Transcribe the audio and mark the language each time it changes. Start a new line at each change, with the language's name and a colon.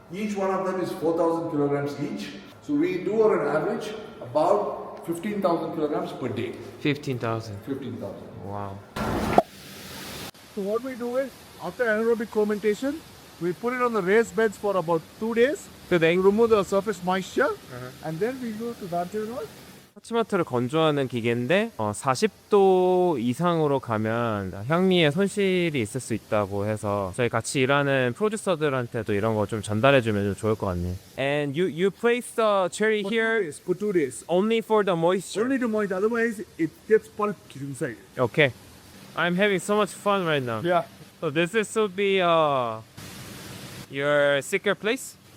English: Each one of them is 4,000 kilograms each. So we do on an average about 15,000 kilograms per day. 15,000. 15,000. Wow. So what we do is, after anaerobic fermentation, we put it on the raised beds for about 2 days So they to remove the surface moisture, and then we go to Darjeeling.
Korean: 하치마트를 건조하는 기계인데 40도 이상으로 가면 향미에 손실이 있을 수 있다고 해서 저희 같이 일하는 프로듀서들한테도 이런 거 좀 전달해주면 좀 좋을 것 같네.
English: And you place the cherry here For 2 days. only for the moisture. Only to moist, otherwise it gets pulped inside. Okay. I'm having so much fun right now. Yeah. So this is to be your secret place?